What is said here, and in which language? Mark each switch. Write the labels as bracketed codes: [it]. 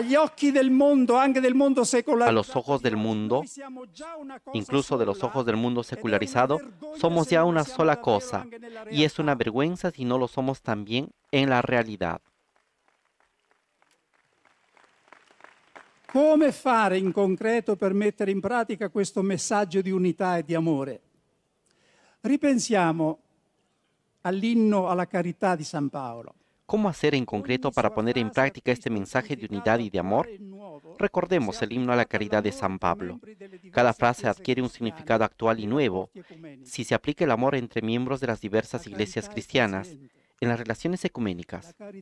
[es] los ojos del mundo, incluso de los ojos del mundo secularizado, somos ya una sola cosa, y es una vergüenza si no lo somos también en la realidad. [it] Come fare in concreto per mettere in pratica questo messaggio di unità e di amore? Ripensiamo all'inno alla carità di San Paolo. [es] ¿Cómo hacer en concreto para poner en práctica este mensaje de unidad y de amor? Recordemos el himno a la caridad de San Pablo. Cada frase adquiere un significado actual y nuevo si se aplica el amor entre miembros de las diversas iglesias cristianas, en las relaciones ecuménicas.